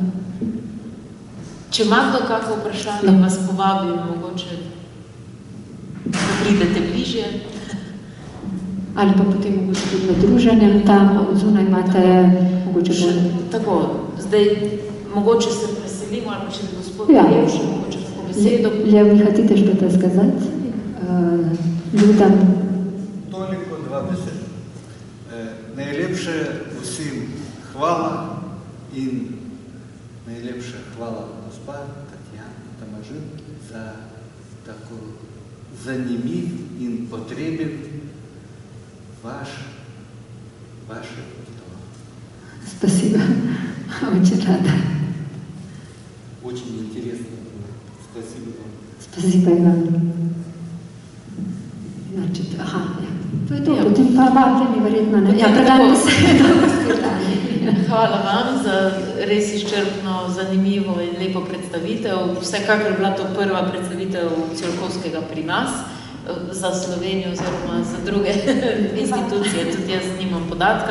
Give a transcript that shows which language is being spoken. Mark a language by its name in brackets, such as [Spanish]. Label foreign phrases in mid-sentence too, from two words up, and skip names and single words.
[Slovenian] Če ima kdo kako vprašanje, vas povabim, mogoče da pridete bližje. Ali pa potem mogoče tudi na druženjem tam, zunaj imate mogoče bolj. Tako, zdaj mogoče se preselimo, ali pa če bi gospod Ljev še mogoče tako besedo. [Russian] Ljev, vi хотите что-то сказать? Людям. [Slovenian] Toliko dva besed. Najlepše vsem hvala in najlepše hvala gospa Tatjana Tomažin za tako zanimiv in potreben [Russian] ваше разговор. Спасибо. Очень рада. Очень интересно было. Спасибо вам. Спасибо и вам. Значит, ага, [Slovenian] to je to, potem pa vabljeni verjetno, ne? Ja, predam besedo. Hvala vam za res izčrpno, zanimivo in lepo predstavitev. Vsekakor je bila to prva predstavitev Tsiolkovskega pri nas, za Slovenijo oziroma za druge institucije, tudi jaz nimam podatka.